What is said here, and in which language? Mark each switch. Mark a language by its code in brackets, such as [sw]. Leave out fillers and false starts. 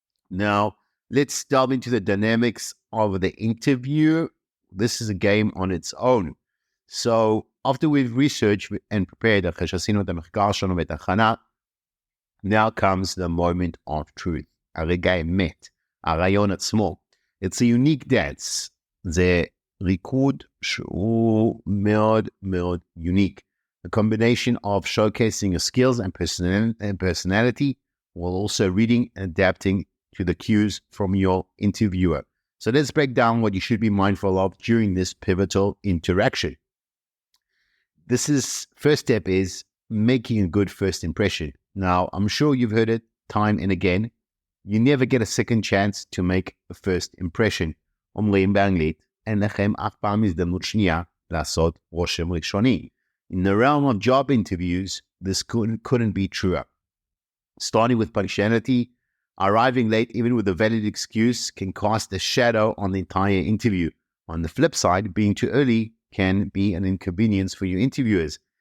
[en] Now, let's delve into the dynamics of the interview. This is a game on its own. So, after we've researched and prepared, now comes the moment of truth. [he] הרגע האמת, הרעיון עצמו. [en] It's a unique dance. [he] זה ריקוד שהוא מאוד מאוד unique. [en] A combination of showcasing your skills and personality while also reading and adapting to the cues from your interviewer. So let's break down what you should be mindful of during this pivotal interaction. First step is making a good first impression. Now, I'm sure you've heard it time and again. You never get a second chance to make a first impression. [he] אומרים באנגלית, אין לכם אף פעם הזדמנות שנייה לעשות רושם ראשוני. [en] In the realm of job interviews, this couldn't be truer. Starting with punctuality, arriving late even with a valid excuse can cast a shadow on the entire interview. On the flip side, being too early can be an inconvenience for your interviewers.